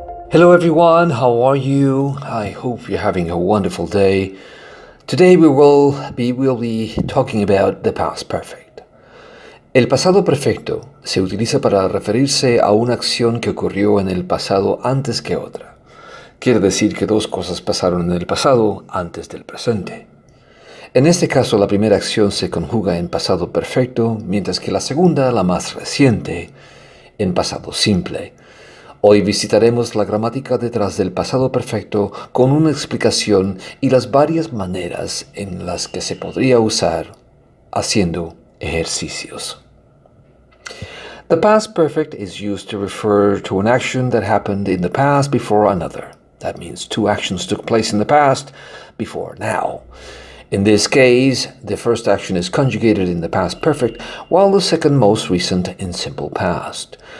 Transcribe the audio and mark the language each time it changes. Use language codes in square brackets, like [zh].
[en] Hello everyone, how are you? I hope you're having a wonderful day. Today we will be talking about the past perfect. [es] El pasado perfecto se utiliza para referirse a una acción que ocurrió en el pasado antes que otra. Quiere decir que dos cosas pasaron en el pasado antes del presente. En este caso, la primera acción se conjuga en pasado perfecto, mientras que la segunda, la más reciente, en pasado simple. Hoy visitaremos la gramática detrás del pasado perfecto con una explicación y las varias maneras en las que se podría usar haciendo ejercicios. [en] The past perfect is used to refer to an action that happened in the past before another. That means two actions took place in the past before now. In this case, the first action is conjugated in the past perfect, while the second most recent in simple past.